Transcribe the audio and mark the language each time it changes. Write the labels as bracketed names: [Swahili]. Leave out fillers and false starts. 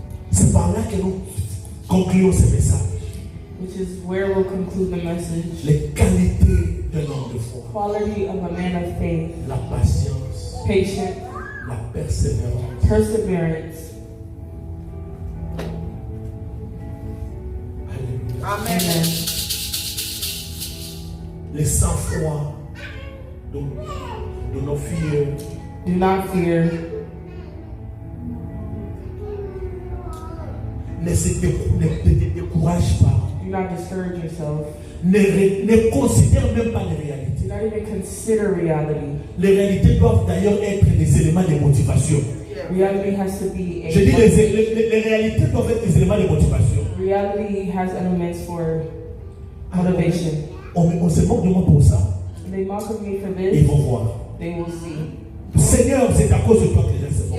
[French] C'est par là que nous concluons ce message. [English] Which is where we'll conclude the message. [French] Les qualités d'un homme de foi. [English] Quality of a man of faith. [French] La patience, [English] Patient, [French] la persévérance. [English] perseverance. Alléluia. Amen. [French] Les sang-froid de nos filles. [English] Do not fear. [French] Ne te décourage pas. [English] Do not discourage yourself. [French] Ne considère même pas les réalités. [English] Do not even consider reality. [French] Les réalités doivent d'ailleurs être des éléments de motivation. [English] Reality has to be [French] Je dis [English] a. [French] les réalités doivent être des éléments de motivation. [English] Reality has elements for motivation. [French] On se moque de moi pour ça. [English] They mock of me for [French] Et ils [English] this. [French] vont voir. [English] They will see. [French] Seigneur, c'est à cause de toi que les gens se moquent.